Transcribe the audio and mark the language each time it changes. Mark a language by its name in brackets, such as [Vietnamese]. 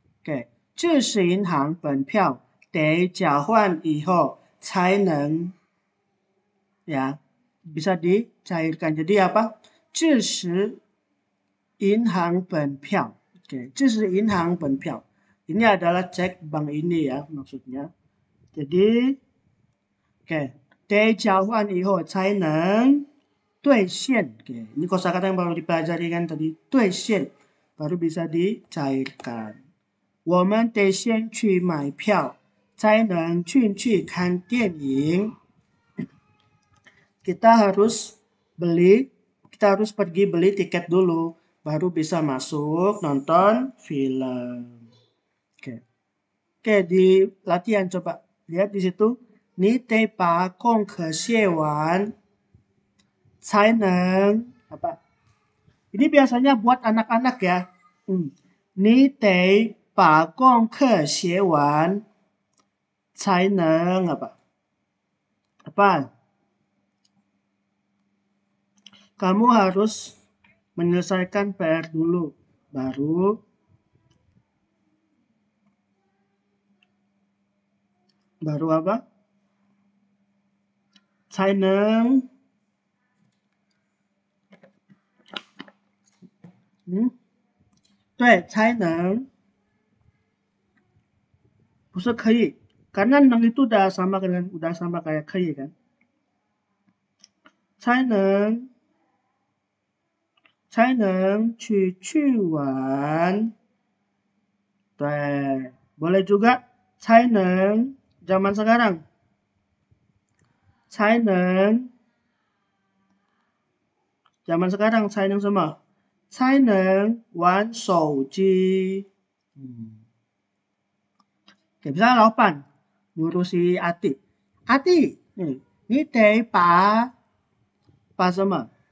[Chinese] Oke, 这是银行本票得交换以后才能 ya, [Indonesian] bisa dicairkan. Jadi apa? [Chinese] 这是银行本票. Oke, 这是银行本票. [Indonesian] Ini adalah cek bank ini ya maksudnya. [Chinese] Jadi, oke. 得交换以后才能兑现.Oke. [Indonesian] Ini kosakata yang baru dipelajari kan tadi. 兑现 baru bisa dicairkan. [Chinese] 我们得先去买票才能进去看电影. [Indonesian] Kita harus pergi beli tiket dulu, baru bisa masuk nonton film. Oke. Oke, di latihan coba lihat di situ. [Chinese] 你得把功课写完才能 [Indonesian] apa? Ini biasanya buat anak-anak ya. [Chinese] 你得把功课写完才能 [Indonesian] apa? Apa? Kamu harus menyelesaikan PR dulu, baru apa? [Chinese] 才能对，才能 不是可以, [Indonesian] karena neng itu udah sama kayak 可以 kan? [Chinese] 才能去玩. [Indonesian] 对, boleh juga 才能 zaman sekarang. 才能 zaman sekarang [Chinese] 才能什么? 才能玩手机. [Indonesian] Oke, misalnya 老板 nyuruh si Ati. Ati, nih, [Chinese] 你得把什么？